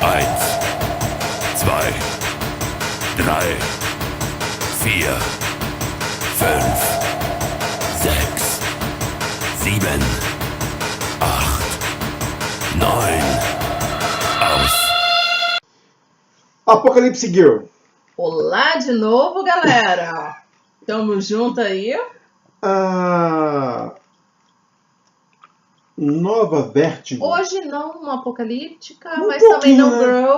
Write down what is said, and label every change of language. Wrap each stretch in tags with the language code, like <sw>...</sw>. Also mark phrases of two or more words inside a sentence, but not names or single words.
<de>Eins, zwei, drei, vier, fünf, sechs, sieben, acht, neun. Aus.</de> <pt>Apocalipse Girl. Olá de novo, galera! Tamo junto aí. A nova Vértigo. Hoje não uma apocalíptica, Um mas também não pouquinho, né?</pt>